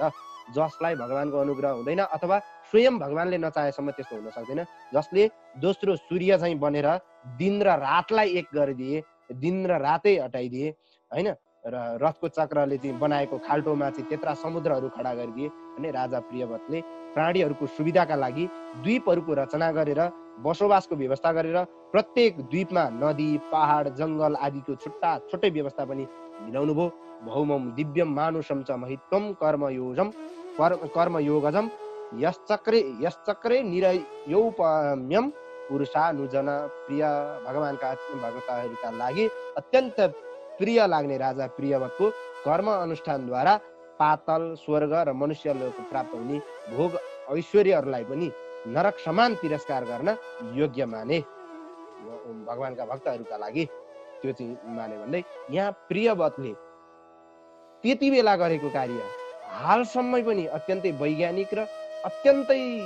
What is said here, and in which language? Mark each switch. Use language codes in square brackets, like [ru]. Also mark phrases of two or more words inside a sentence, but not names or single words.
[ne] जसलाई भगवानको अनुग्रह हुँदैन अथवा स्वयं भगवानले नचाहेसम्म त्यस्तो हुन सक्दैन, जसले दोस्रो सूर्य चाहिँ बनेर दिन र रातलाई एक गरिदिए, दिन र रातै हटाइदिए होइन, र रथको चक्रले चाहिँ बनाएको खाल्टोमा चाहिँ त्यत्रा समुद्रहरू खडा गरिदिए भने राजा प्रियव्रतले प्राणीहरूको सुविधाका लागि द्वीपहरूको रचना गरेर बसोबासको व्यवस्था गरेर प्रत्येक द्वीपमा नदी पहाड जङ्गल आदिको छुट्टा छुट्टै व्यवस्था पनि मिलाउनु भयो। [sa] भौमम दिव्यम मानुषम च महित्वम कर्मयोगजम यश्चक्रे निरयौपम्यम पुरुषानुजन प्रिय [ne] भगवानका भक्तहरूका लागि अत्यन्त प्रिय लाग्ने राजा प्रियव्रतको कर्म अनुष्ठानद्वारा पातल स्वर्ग र मनुष्य लोक प्राप्त हुने भोग ऐश्वर्यहरूलाई पनि नरक समान तिरस्कार गर्न योग्य माने भगवानका भक्तहरूका लागि, त्यो चाहिँ माने भन्दै यहाँ प्रियव्रतले त्यति बेला गरेको कार्य हालसम्म पनि अत्यन्तै वैज्ञानिक र अत्यन्तै